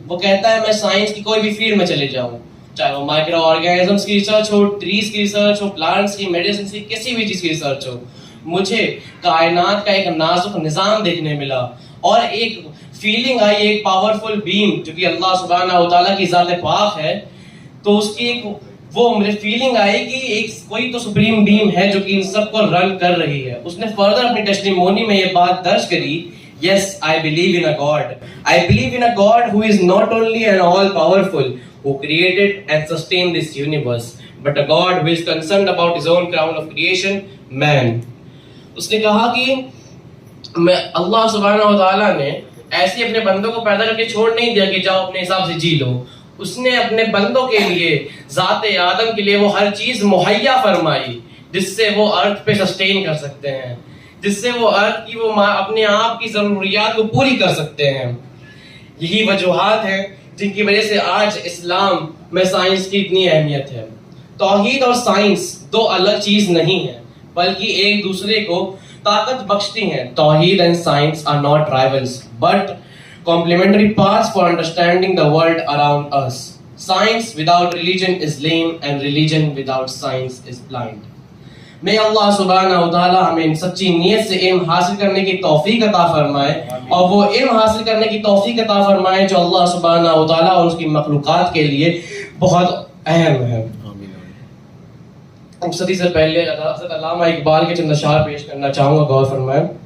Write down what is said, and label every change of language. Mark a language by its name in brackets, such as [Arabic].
[Urdu] وہ کہتا ہے میں سائنس کی کوئی بھی فیلڈ میں چلے جاؤں, چاہے وہ مائکرو آرگینزمس کی ریسرچ ہو, ٹریز کی ریسرچ ہو, پلانٹس کی, میڈیسن کی, کسی بھی چیز کی ریسرچ ہو, مجھے کائنات کا ایک نازک نظام دیکھنے ملا اور ایک فیلنگ آئی, ایک پاورفل بیم جو کہ اللہ سبحانہ و تعالیٰ کی ذات پاک ہے. تو اس کی ایک وہ مجھے فیلنگ آئی کہ ایک کوئی تو سپریم بیم ہے جو کہ ان سب کو رن کر رہی ہے. اس نے فردر اپنی ٹیسٹیمونی میں یہ بات درج کری, [English] yes, I believe in a God. I believe in a God who is not only an all powerful, who created and sustained this universe, but a God who is concerned about his own crown of creation, man. [Urdu] اس نے کہا کہ میں اللہ سبحانہ و تعالیٰ نے ایسے اپنے بندوں کو پیدا کر کے چھوڑ نہیں دیا کہ جاؤ اپنے حساب سے جی لو. اس نے اپنے بندوں کے لیے, ذات آدم کے لیے وہ ہر چیز مہیا فرمائی جس سے وہ ارتھ پہ سسٹین کر سکتے ہیں, جس سے وہ ارتھ کی وہ اپنے آپ کی ضروریات کو پوری کر سکتے ہیں. یہی وجوہات ہیں جن کی وجہ سے آج اسلام میں سائنس کی اتنی اہمیت ہے. توحید اور سائنس دو الگ چیز نہیں ہے بلکہ ایک دوسرے کو طاقت بخشتی ہیں. [English] توحید and science are not rivals but complementary paths for understanding the world around us. Science without religion is lame and religion without science is blind. May Allah subhanahu wa ta'ala [Urdu] ہمیں سچی نیت سے علم حاصل کرنے کی توفیق عطا فرمائے, اور وہ علم حاصل کرنے کی توفیق عطا فرمائے جو اللہ سبحانہ و تعالیٰ اور اس کی مخلوقات کے لیے بہت اہم ہے. صدی سے پہلے حضرت علامہ اقبال کے چند اشعار پیش کرنا چاہوں گا, غور فرمائیں.